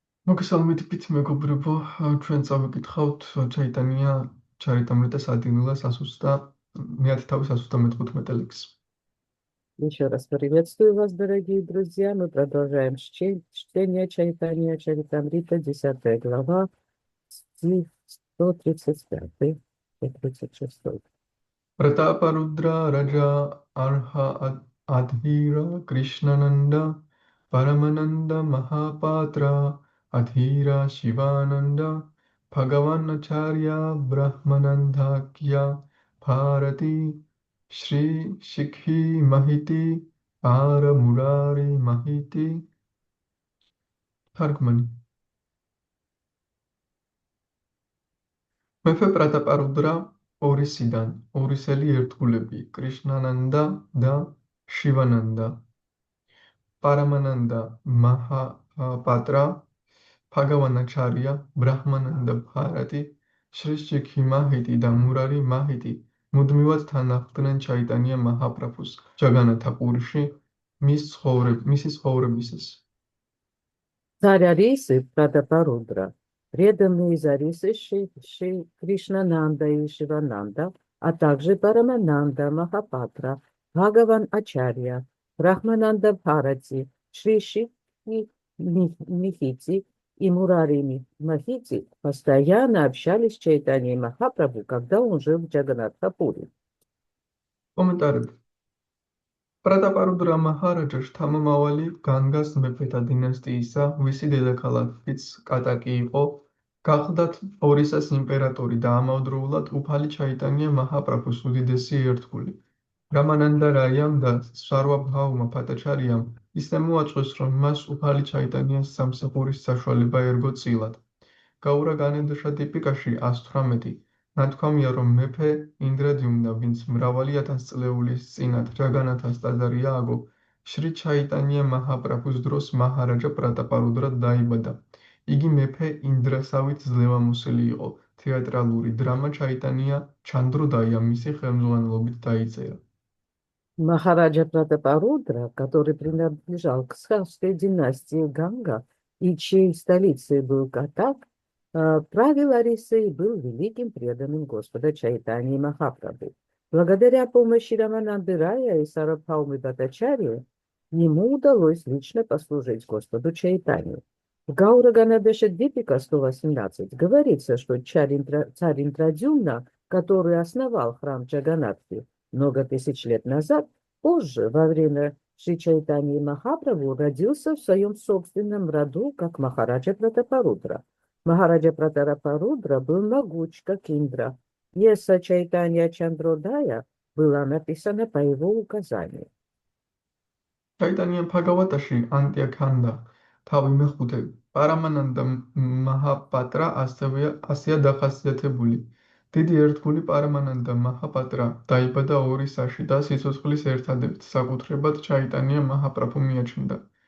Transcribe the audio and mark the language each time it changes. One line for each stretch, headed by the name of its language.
Georgian: მოგესალმებით პით მეგობრებო, ჩვენ წავიკითხავთ ჩაიტანია ჩარიტამრიტა სადინულა სასუსტა მეათე თავის 115 ლექს.
Russian: Еще раз приветствую вас, дорогие друзья. Мы продолжаем чтение Чайтанья Чаритамрита, 10 глава, стих 135, 136.
Sanskrit: Pratapa-rudra Raja Arha Adhira Krishnananda Paramananda Mahapatra Adhira Shivananda Bhagavanacharya Brahmanandakya Bharati Shri Shikhi Mahiti Ara Murari Mahiti Thargmani
Georgian: მეფე პრატაპარუდრა ორისიდან, ორისელი ერთგულები, კრიშნანანდა და შივანანდა, პარამანანდა მაჰაპატრა, ბჰაგავანაჩარია, ბრაჰმანანდა ბჰარატი, შრიშჩიქი მაჰიტი და მურარი მაჰიტი მუდმივად თან ახლდნენ ჩაიტანია მაჰაპრაბჰუს ჯაგანათა პურიში მისი ცხოვრებისას.
Russian: Царь Арисы Прадапарудра, преданные из Арисы Шри Кришнананда и Шивананда, а также Парамананда Махапатра, Бхагаван Ачарья, Брахмананда Бхарати, Шри Шикхи Михити и Мурари Махити постоянно общались с Чайтаньей Махапрабху, когда он жил в Джаганатхапуре. Комментарий.
Georgian: პრატაპარუდრა მაჰარაჯა შთამომავალი განგას მეფეთა დინასტიისა, ვისი დედაქალაქიც კატაკი იყო, გახლდათ ორისას იმპერატორი და ამავდროულად უფალი ჩაიტანია მაჰაპრაბჰუს უდიდესი ერთგული. რამანანდა რაიამ და სარვაბჰაუმა ბჰატაჩარიამ ისე მოაწყვეს, რომ მას უფალი ჩაიტანიას სამსახურის საშუალება ერგო წილად. გაურა განედოშა ტიპიკაში 118. ნათქვამია, რომ მეფე ინდრადიუმნა, ვინც მრავალი ათასწლეულის წინათ ჯაგანათას ტაძარი ააგო, შრი ჩაიტანია მაჰაპრაბჰუს დროს მაჰარაჯა პრატაპარუდრად დაიბადა. იგი მეფე ინდრასავით ძლევამოსილი იყო. თეატრალური დრამა ჩაიტანია ჩანდროდაია მისი ხელმძღვანელობით დაიწერა.
Russian: Махараджа Пратапарудра, который принадлежал к схавской династии Ганга и чьей столицей был Катак, правил Арисой и был великим преданным Господа Чайтаньи Махапрабху. Благодаря помощи Рамананды Рая и Сарабхаумы Бхаттачарьи ему удалось лично послужить Господу Чайтанью. В Гаура Ганадеша Дипика 118 говорится, что царь Интрадюмна, который основал храм Джаганатхи много тысяч лет назад, позже, во время Шри Чайтаньи Махапрабху, родился в своем собственном роду, как Махараджа Пратапарудра. Махараджа Пратапарудра был могуч, как Индра. Пьеса Чайтанья Чандродая была написана по его указанию.
Georgian: ჩაიტანია ბჰაგავატაში ანტიაქანდა თავი მეხუთე პარამანანდა მაჰაპატრა ასეა დახასიათებული. დიდი ერთგული პარამანანდა მაჰაპატრა დაიბადა ორისაში და სიცოცხლის ერთადერთ საკუთრებად ჩაიტანია მაჰაპრაბჰუ მიაჩნდა.